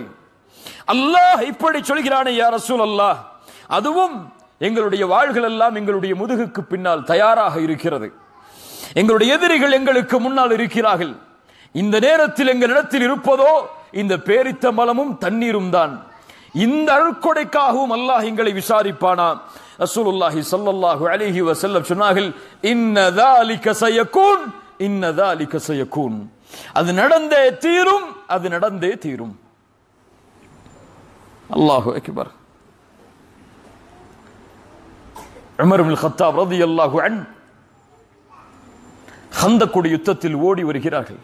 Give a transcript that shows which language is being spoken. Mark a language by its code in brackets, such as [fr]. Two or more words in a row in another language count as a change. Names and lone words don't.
[ta] அல்லாஹ் இப்படி சொல்கிறானே [ar] يا رسول الله, [ta] அதுவும் எங்களுடைய வாள்கள் எல்லாம் எங்களுடைய முதுகுக்கு பின்னால் தயாராக இருக்கிறது. எங்களுடைய எதிரிகள் எங்களுக்கு முன்னால் இருக்கிறார்கள். இந்த நேரத்தில் எங்களிடத்தில் இருப்பதோ இந்த பேரித்தம்பலமும் தண்ணீரும் தான். இந்த அருட்கொடைக்காகவும் அல்லாஹ் எங்களை விசாரிப்பானா? [ar] رسول الله صلى الله عليه وسلم சொன்னார்கள், إن ذلك سيكون, إن ذلك سيكون. [ta] அது நடந்தே தீரும், அது நடந்தே தீரும். [ar] الله أكبر. [ta] உமர் இப்னு கத்தாப் [ar] رضي الله عنه [ta] கந்தக் யுத்தத்தில் ஓடி வருகிறார்கள்.